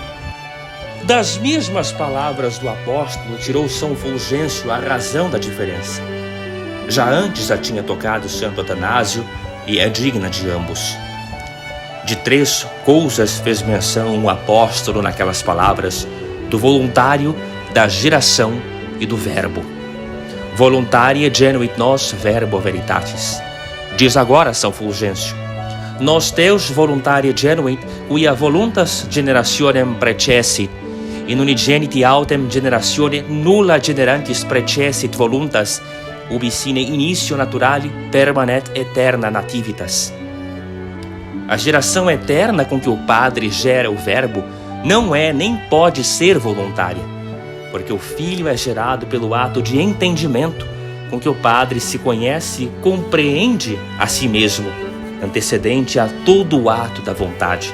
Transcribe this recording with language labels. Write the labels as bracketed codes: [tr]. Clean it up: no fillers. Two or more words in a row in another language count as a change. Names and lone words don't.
[pt] Das mesmas palavras do apóstolo tirou São Fulgêncio a razão da diferença. Já antes a tinha tocado Santo Atanásio e é digna de ambos. De 3 coisas fez menção o apóstolo naquelas palavras: do voluntário, da geração e do verbo. [la] Voluntarie genuit nos verbo veritatis. [pt] Diz agora São Fulgêncio: [la] Nos Deus voluntarie genuit, quia voluntas generationem precessit, in unigeniti autem generatione nulla generantis precessit voluntas, ubi sine initio naturali permanet eterna nativitas. [pt] A geração eterna com que o Padre gera o Verbo não é nem pode ser voluntária, porque o Filho é gerado pelo ato de entendimento com que o Padre se conhece e compreende a si mesmo, antecedente a todo o ato da vontade.